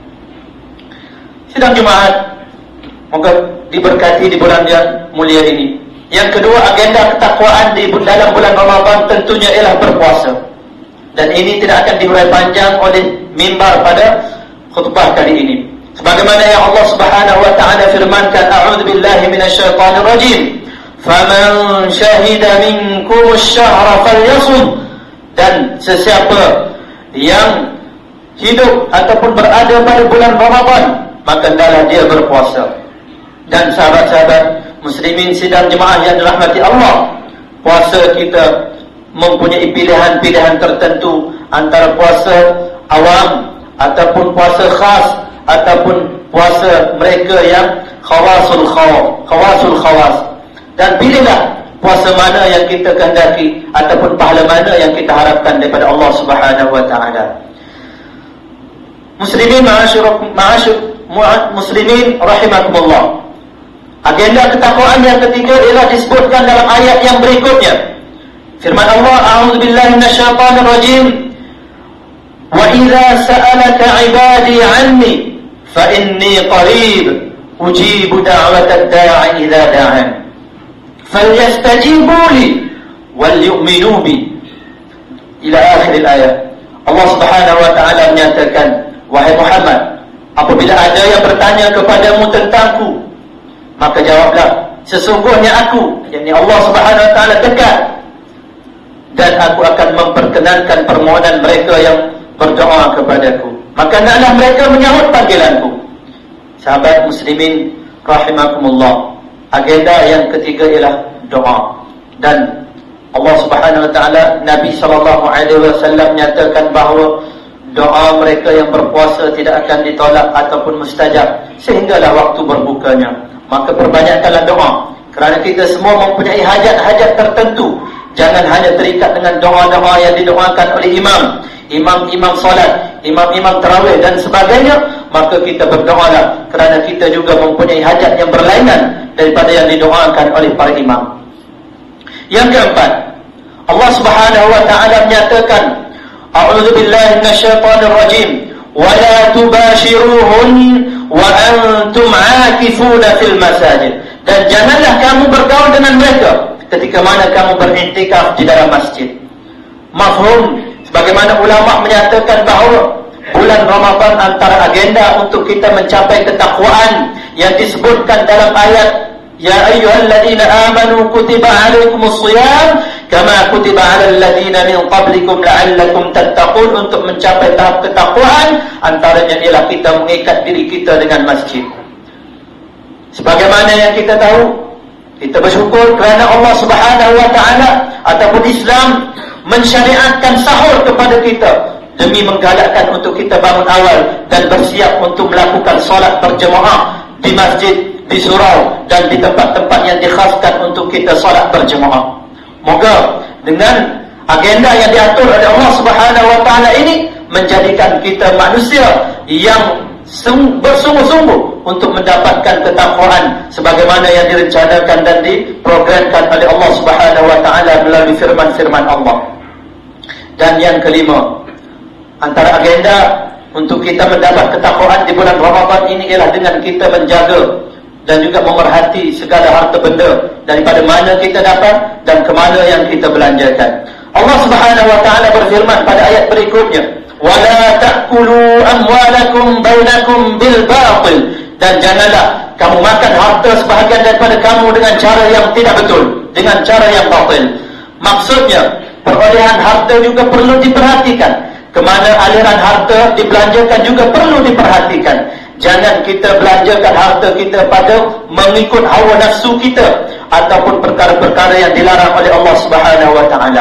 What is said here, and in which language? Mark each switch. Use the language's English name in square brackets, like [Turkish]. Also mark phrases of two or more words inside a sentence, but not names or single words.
[Malay] Sidang jemaat, moga diberkati di bulan yang mulia ini. Yang kedua, agenda ketakwaan di dalam bulan Ramadan tentunya ialah berpuasa. Dan ini tidak akan diurai panjang oleh mimbar pada khutbah kali ini. Sebagaimana yang [Arabic] الله سبحانه وتعالى [Malay] firmankan, [Arabic] أعوذ بالله من الشيطان الرجيم. فمن شهد منكم الشهر فليصمه. [Malay] Dan sesiapa yang hidup ataupun berada pada bulan Ramadan, maka hendaklah dia berpuasa. Dan sahabat-sahabat muslimin sidang jemaah yang dirahmati Allah, puasa kita mempunyai pilihan-pilihan tertentu, antara puasa awam ataupun puasa khas ataupun puasa mereka yang [Arabic] خواص الخواص. [Malay] Dan pilihlah puasa mana yang kita kehendaki ataupun pahala mana yang kita harapkan daripada [Arabic] الله سبحانه وتعالى. مسلمين مسلمين رحمكم الله. [Malay] Agenda ketakwaan yang ketiga ialah disebutkan dalam ayat yang berikutnya. Firman Allah, [Arabic] أعوذ بالله من الشيطان الرجيم. وإذا سألك عبادي عني فإني قريب أجيب دعوة الداع إذا دعان. فليستجيبوا لي وليؤمنوا بي. إلى آخر الآية. الله الله سبحانه وتعالى [Malay] menyatakan, wahai Muhammad, apabila ada yang bertanya kepadamu tentangku, maka jawablah, sesungguhnya aku, yakni [Arabic] الله سبحانه وتعالى [Malay] dekat, dan aku akan memperkenankan permohonan mereka yang berdoa kepadaku. Maka hendaklah mereka menyahut panggilanku. Sahabat [Arabic] مسلمين رحمكم الله, [Malay] agenda yang ketiga ialah doa. Dan [Arabic] الله سبحانه وتعالى, [Malay] Nabi [Arabic] صلى الله عليه وسلم [Malay] nyatakan bahawa doa mereka yang berpuasa tidak akan ditolak ataupun mustajab sehinggalah waktu berbukanya. Maka perbanyakkanlah doa, kerana kita semua mempunyai hajat-hajat tertentu. Jangan hanya terikat dengan doa-doa yang didoakan oleh imam solat, imam tarawih dan sebagainya. Maka kita berdoalah, kerana kita juga mempunyai hajat yang berlainan daripada yang didoakan oleh para imam. Yang keempat, [Arabic] الله سبحانه وتعالى [Malay] menyatakan, [Arabic] أعوذ بالله من الشيطان الرجيم, ولا تباشروهن وأنتم عاكفون في المساجد. [Malay] Dan janganlah kamu bergaul dengan mereka ketika mana kamu beriktikaf di dalam masjid. Mafhum, sebagaimana ulama menyatakan bahawa bulan Ramadan antara agenda untuk kita mencapai ketakwaan yang disebutkan dalam ayat [Arabic] يا أيها الذين آمنوا كتب عليكم الصيام كما كتب على الذين من قبلكم لعلكم تتقون. [Malay] Untuk mencapai tahap ketakwaan, antaranya ialah kita mengikat diri kita dengan masjid. Sebagaimana yang kita tahu, kita bersyukur kerana [Arabic] الله سبحانه وتعالى [Malay] ataupun Islam mensyariatkan sahur kepada kita demi menggalakkan untuk kita bangun awal dan bersiap untuk melakukan solat berjemaah di masjid, di surau dan di tempat-tempat yang dikhaskan untuk kita solat berjemaah. Moga dengan agenda yang diatur oleh [Arabic] الله سبحانه وتعالى [Malay] ini menjadikan kita manusia yang bersungguh-sungguh untuk mendapatkan ketakwaan sebagaimana yang direncanakan dan diprogramkan oleh Allah Subhanahu wa taala melalui firman-firman Allah. Dan yang kelima, antara agenda untuk kita mendapat ketakwaan di bulan Ramadan ini ialah dengan kita menjaga dan juga memerhati segala harta benda daripada mana kita dapat dan ke mana yang kita belanjakan. [Arabic] الله سبحانه وتعالى [Malay] berfirman pada ayat berikutnya, [Arabic] "ولا تأكلوا أموالكم بينكم بالباطل." [Malay] Dan janganlah kamu makan harta sebahagian daripada kamu dengan cara yang tidak betul, dengan cara yang batil. Maksudnya, perolehan harta juga perlu diperhatikan. Kemana aliran harta dibelanjakan juga perlu diperhatikan. Jangan kita belanjakan harta kita pada mengikut hawa nafsu kita ataupun perkara-perkara yang dilarang oleh [Arabic] الله سبحانه وتعالى.